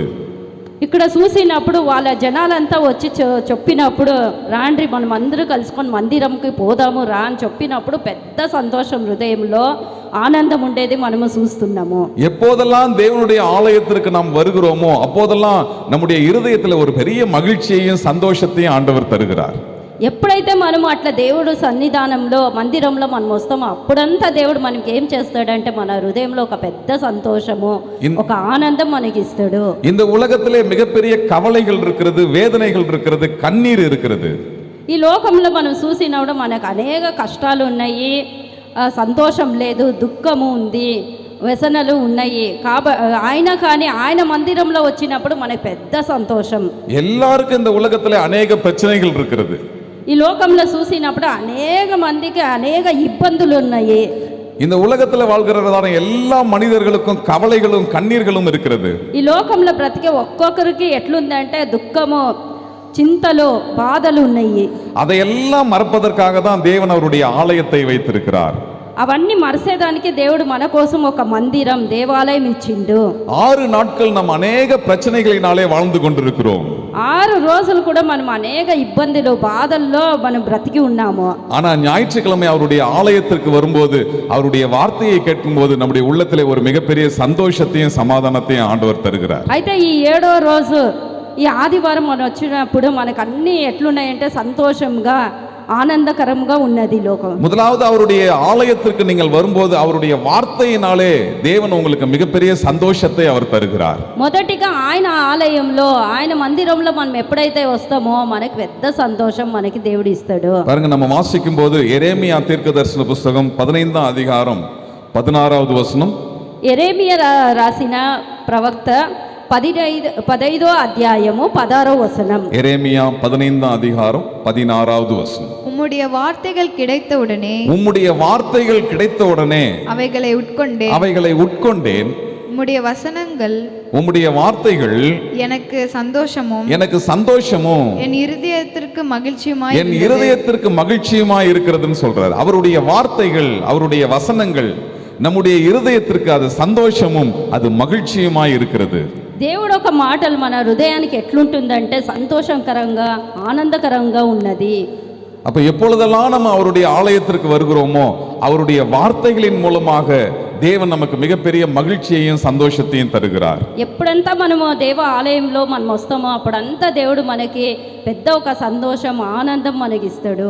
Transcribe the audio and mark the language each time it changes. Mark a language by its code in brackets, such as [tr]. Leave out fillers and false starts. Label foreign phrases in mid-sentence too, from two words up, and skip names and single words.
[te] ఇక్కడ చూసినప్పుడు వాళ్ళ జనాలంతా వచ్చి చెప్పినప్పుడు రాండ్రి మనం అందరూ కలుసుకొని మందిరంకి పోదాము రా అని చెప్పినప్పుడు పెద్ద సంతోషం, హృదయంలో ஆனந்தம் ఉండేది మనము చూస్తున్నాము. [ta] எப்போதெல்லாம் தேவனுடைய ஆலயத்திற்கு நாம் வருகிறோமோ அப்போதெல்லாம் நம்முடைய இருதயத்தில் ஒரு பெரிய மகிழ்ச்சியையும் சந்தோஷத்தையும் ஆண்டவர் தருகிறார். [te] ఎప్పుడైతే మనము అట్లా దేవుడు సన్నిధానంలో మందిరంలో మనం వస్తామో అప్పుడంతా దేవుడు మనకి ఏం చేస్తాడంటే మన హృదయంలో ఒక పెద్ద సంతోషము, ఒక ఆనందం మనకి ఇస్తాడు. [ta] இந்த உலகத்திலே மிகப்பெரிய கவலைகள் இருக்கிறது, வேதனைகள் இருக்கிறது, கண்ணீர் இருக்கிறது. [te] ఈ లోకంలో మనం చూసినప్పుడు మనకు అనేక కష్టాలు ఉన్నాయి, సంతోషం లేదు, దుఃఖము ఉంది, వ్యసనలు ఉన్నాయి. ఆయన కానీ ఆయన మందిరంలో వచ్చినప్పుడు మనకు పెద్ద సంతోషం. [ta] எல்லாருக்கும் இந்த உலகத்திலே அநேக பிரச்சனைகள் இருக்கிறது. [te] ఈ లోకంలో చూసినప్పుడు అనేక మందికి అనేక ఇబ్బందులు ఉన్నాయి. [ta] இந்த உலகத்துல வாழ்கிறதான எல்லா மனிதர்களுக்கும் கவலைகளும் கண்ணீர்களும் இருக்கிறது. [te] ఈ లోకంలో బ్రతికే ఒక్కొక్కరికి ఎట్లుందంటే దుఃఖము, చింతలు, బాధలు ఉన్నాయి. [ta] அதையெல்லாம் மறப்பதற்காக தான் தேவன் அவருடைய ஆலயத்தை வைத்திருக்கிறார். [te] అవన్నీ మరిసేదానికి దేవుడు మన కోసం ఒక మందిరం, దేవాలయం ఇచ్చిండు. [ta] 6 நாட்கள் நாம் அநேக பிரச்சனைகளினாலே வாழ்ந்து கொண்டிருக்கிறோம். [te] 6 రోజులు కూడా మనం అనేక ఇబ్బందులు, బాధల్లో మనం బ్రతికి ఉన్నాము. [ta] ஆனா ஞாயிற்றுக்கிழமை அவருடைய ஆலயத்திற்கு வரும்போது அவருடைய வார்த்தையை கேட்கும்போது நம்முடைய உள்ளத்திலே ஒரு மிகப்பெரிய சந்தோஷத்தையும் சமாதானத்தையும் ஆண்டவர் தருகிறார். [te] అయితే ఈ 7వ రోజు, ఈ ఆదివారం మనం వచ్చినప్పుడు మనకు అన్ని ఎట్లున్నాయంటే సంతోషంగా, ஆனந்தகரம்గా ఉన్నది లోకం. [ta] முதலாவது அவருடைய ஆலயத்திற்கு நீங்கள் வரும்போது அவருடைய வார்த்தையினாலே தேவன் உங்களுக்கு மிகப்பெரிய சந்தோஷத்தை அவர் தருகிறார். [te] మొదటిగా ఆయన ఆలయంలో, ఆయన మందిరంలో మనం ఎప్పుడైతే వస్తామో మనకు పెద్ద సంతోషం మనకి దేవుడు ఇస్తాడు. [ta] பாருங்க, நம்ம வாசிக்கும் போது எரேமியா தீர்க்கதரிசன புத்தகம் 15ஆம் அதிகாரம் 16வது வசனம். [te] ఎరేమియా రాసిన ప్రవక్త 15వ అధ్యాయము 16వ వచనం. [ta] எரேமியா 15ஆம் அதிகாரம் 16வது வசனம். உம்முடைய வார்த்தைகள் கிடைத்தவுடனே உம்முடைய வார்த்தைகள் கிடைத்தவுடனே அவைகளை உட்கொண்டேன், அவைகளை உட்கொண்டேன். உம்முடைய வசனங்கள், உம்முடைய வார்த்தைகள் எனக்கு சந்தோஷமும் எனக்கு சந்தோஷமும் என் இருதயத்திற்கு மகிழ்ச்சியுமாய் என் இருதயத்திற்கு மகிழ்ச்சியுமாய் இருக்கிறதுன்னு சொல்றாரு. அவருடைய வார்த்தைகள், அவருடைய வசனங்கள் நம்முடைய இருதயத்திற்கு அது சந்தோஷமும் அது மகிழ்ச்சியுமாய் இருக்கிறது. [te] దేవుడు ఒక మాటలు మన హృదయానికి ఎట్లుంటుందంటే సంతోషకరంగా, ఆనందకరంగా ఉన్నది. [ta] அப்ப எப்பொழுதெல்லாம் நம்ம அவருடைய ஆலயத்திற்கு வருகிறோமோ அவருடைய வார்த்தைகளின் மூலமாக தேவன் நமக்கு மிகப்பெரிய மகிழ்ச்சியையும் சந்தோஷத்தையும் தருகிறார். [te] ఎప్పుడంతా మనము దేవ ఆలయంలో మనం వస్తామో అప్పుడంతా దేవుడు మనకి పెద్ద ఒక సంతోషం, ఆనందం మనకి ఇస్తాడు.